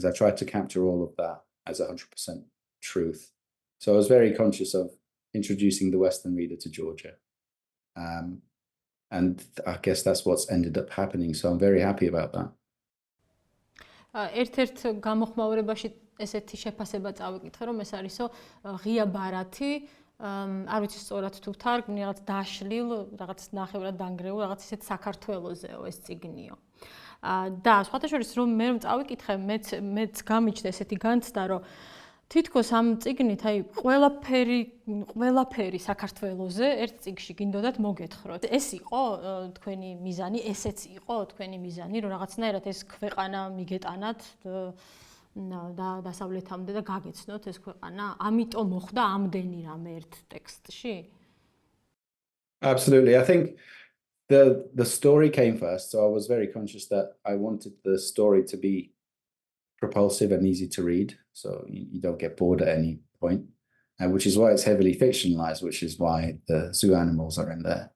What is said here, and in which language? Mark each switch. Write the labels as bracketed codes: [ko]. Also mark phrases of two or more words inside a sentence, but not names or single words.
[en] I tried to capture all of that as 100% truth. So I was very conscious of introducing the Western reader to Georgia. And I guess that's what's ended up happening. So I'm very happy about that. [ka] ერთ-ერთ გამოხმაურებაში ესეთი შეფასება წავიკითხე, რომ ეს არისო ღია ბარათი, არ ვიცი სწორად თუ თარგმნი, რაღაც დაშლილ, რაღაც ნახევრად დანგრეულ, რაღაც ისეთ საქართველოსეო ეს წიგნიო. და სხვათა შორის რომ მე წავიკითხე, მეც გამიჩნდა ესეთი განცდა, რომ თითქოს ამ წიგნით, აი, ყველაფერი საქართველოზე ერთ წიგნში გინდოდათ მოგეთხროთ. ეს იყო თქვენი მიზანი, ესეც იყო თქვენი მიზანი, რომ რაღაცნაირად ეს ქვეყანა მიგეტანათ და დასავლეთამდე და გაგეცნოთ ეს ქვეყანა. ამიტომ მოხდა ამდენი რამე ერთ ტექსტში? [en] Absolutely. I think the story came first, so I was very conscious that I wanted the story to be propulsive and easy to read, so you don't get bored at any point, which is why it's heavily fictionalized, which is why the zoo animals are in there.